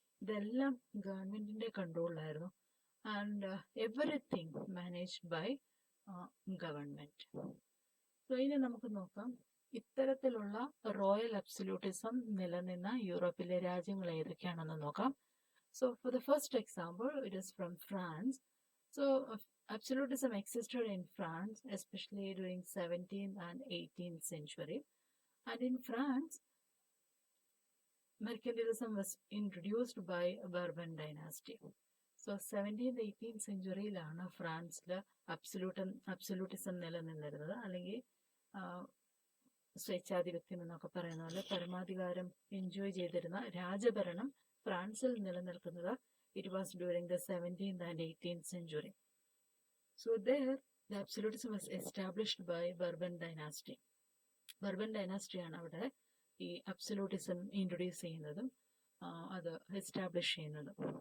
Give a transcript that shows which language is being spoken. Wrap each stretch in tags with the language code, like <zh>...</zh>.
<ml>ഇതെല്ലാം ഗവൺമെന്റിന്റെ കൺട്രോളിലായിരുന്നു.</ml> <en>And everything managed by government.</en> <ml>So ഇനി നമുക്ക് നോക്കാം ഇത്തരത്തിലുള്ള റോയൽ അബ്സല്യൂട്ടിസം നിലനിന്ന യൂറോപ്പിലെ രാജ്യങ്ങൾ ഏതൊക്കെയാണെന്ന് നോക്കാം.</ml> <en>So for the first example, it is from France. So absolutism existed in France, especially during 17th and 18th century. And in France, mercantilism was introduced by Bourbon dynasty.</en> <ml>So 17th 18th സെഞ്ചുറിയിലാണ് ഫ്രാൻസിൽ absolutism നിലനിന്നിരുന്നത്. അല്ലെങ്കിൽ സ്വേച്ഛാധിപത്യം എന്നൊക്കെ പറയുന്ന പോലെ പരമാധികാരം enjoy ചെയ്തിരുന്ന രാജഭരണം ഫ്രാൻസിൽ നിലനിൽക്കുന്നത്.</ml> <en>It was during the 17th and 18th century. So there, the absolutism was established by Bourbon dynasty.</en> <ml>Bourbon dynasty ആണ് അവിടെ ഈ അബ്സല്യൂട്ടിസം ഇൻട്രൊഡ്യൂസ് ചെയ്യുന്നതും അത് എസ്റ്റാബ്ലിഷ് ചെയ്യുന്നതും.</ml>